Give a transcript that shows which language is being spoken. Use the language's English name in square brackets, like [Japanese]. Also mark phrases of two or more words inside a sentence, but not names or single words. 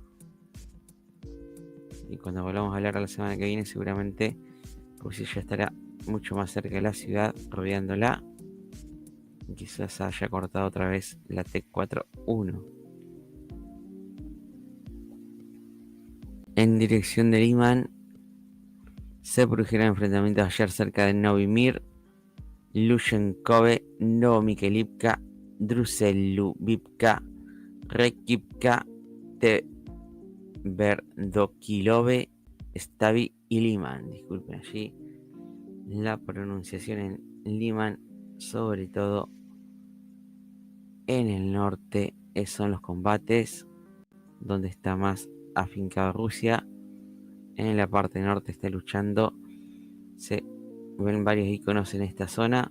[Spanish] Y cuando volvamos a hablar la semana que viene, seguramente Rusia ya estará mucho más cerca de la ciudad, rodeándola. Y quizás haya cortado otra vez la T-41. En dirección de Liman, se produjeron enfrentamientos ayer cerca de Novimir, Lushenkove, Novomikhailivka, Druseluvivka, Rekivka, Tverdokilove, Stavi y Liman. Disculpen allí la pronunciación en Liman, sobre todo en el norte son los combates, donde está más afincado Rusia. En la parte norte está luchando. Se ven varios iconos en esta zona.